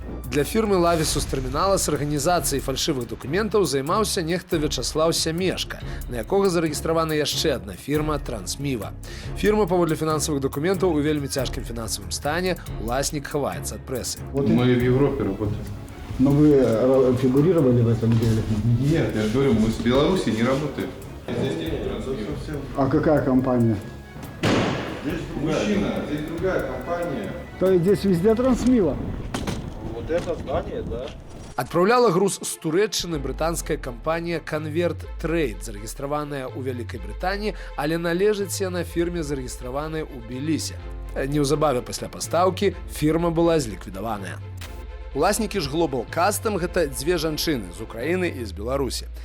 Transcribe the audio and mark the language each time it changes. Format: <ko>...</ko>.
<be>Для фірмы Levi's Terminals арганізацыяй фальшывых дакументаў займаўся нехта Вячаслаў Сямешка, на якога зарэгістравана яшчэ адна фірма Трансміва. Фірма, паводле фінансавых дакументаў, у вельмі цяжкім фінансавым стане, уласнік хаваецца ад прэсы.</be> <ru>Мы в Европе работаем. Но вы фигурировали в этом деле? Нет, я же говорю, мы с Беларуси не работаем. А какая компания? Здесь мужчина, здесь другая компания. То есть здесь везде Трансмила? Вот это здание, да.</ru> <be>Адпраўляла груз з Турэччыны брытанская кампанія Convert Trade, зарэгістраваная ў Вялікай Брытаніі, але належыць яна фірме, зарэгістраванай у Тбілісі. Неўзабаве пасля пастаўкі фірма была зліквідаваная. Уласнікі ж Global Custom – гэта дзве жанчыны з Украіны і з Беларусі.</be>